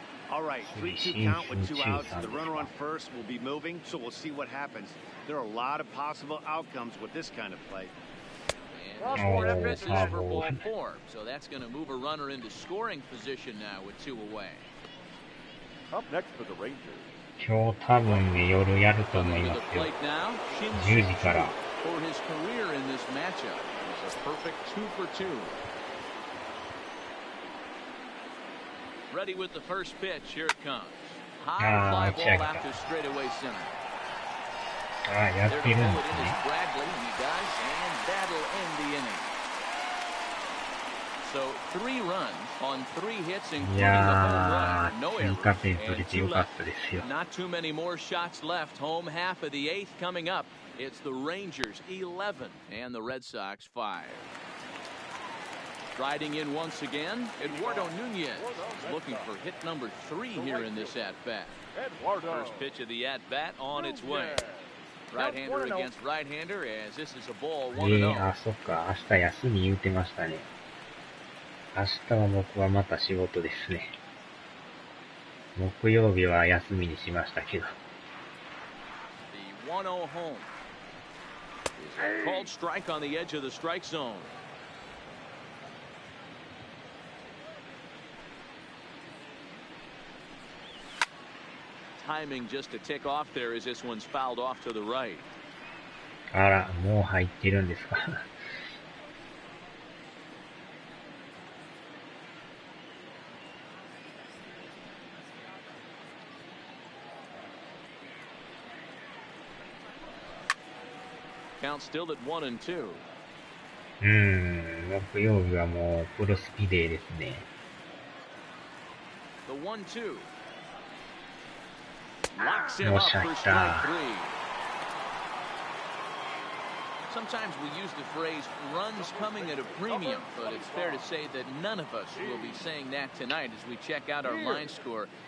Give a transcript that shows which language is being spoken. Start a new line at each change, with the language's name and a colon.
English: All right, 3-2 count with 2 outs. The runner on first will be moving, so we'll see what happens. There are a lot of possible outcomes with this kind of play. And this is for ball 4, so that's going to move a runner into scoring position now with 2 away. Up next for the Rangers.
Japanese: 今日多分ね、夜やると思いますよ。 10時から。
English: For his career in this matchup, it's a perfect 2 for 2. Ready with the first pitch. Here it comes. High fly ball after straightaway center.
Japanese: やってるんですね。
English: Bradley, he does, and that'll end the inning. So 3 runs on 3 hits, including the home run. No errors and 2 left. Not too many more shots left. Home half of the 8th coming up. It's the Rangers 11 and the Red Sox 5. Riding in once again, Eduardo Nunez is looking for hit number 3 here in this at-bat. First pitch of the at-bat on its way. Right-hander against right-hander, as this is a ball 1-0.
Japanese: あ、そっか、明日休み言うてましたね。明日は僕はまた仕事ですね。木曜日は休みにしましたけど。
English: The 1-0 home. Is a called strike on the edge of the strike zone. Timing just to tick off there as this one's fouled off to the right.
Japanese: あら、もう入ってるんですか。
English: Count still at 1-2.
Japanese: 木曜日はもうプロスピデーですね。
English: The 1-2. Locks him up for strike three. Sometimes we use the phrase runs coming at a premium, but it's fair to say that none of us will be saying that tonight as we check out our line score.